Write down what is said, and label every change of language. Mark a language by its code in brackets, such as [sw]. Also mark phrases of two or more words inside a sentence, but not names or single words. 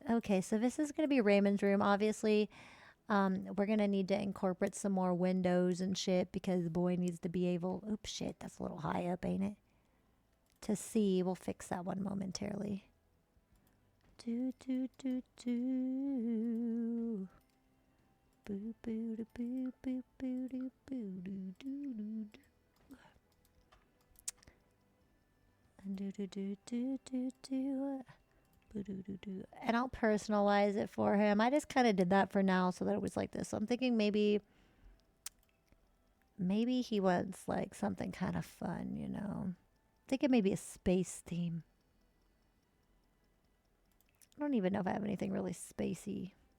[en] Okay, so this is going to be Raymond's room. Obviously, we're going to need to incorporate some more windows and shit because the boy needs to be able... Oops, shit, that's a little high up, ain't it? To see. We'll fix that one momentarily. Do, do, do, do. Boo, boo, do, boo, boo, boo, do, boo, do, do, do, do. Do, do, do, do, do, do. Boo, do, do, do. And I'll personalize it for him. I just kind of did that for now so that it was like this. So I'm thinking maybe he wants like something kind of fun, you know. Thinking maybe a space theme. I don't even know if I have anything really spacey.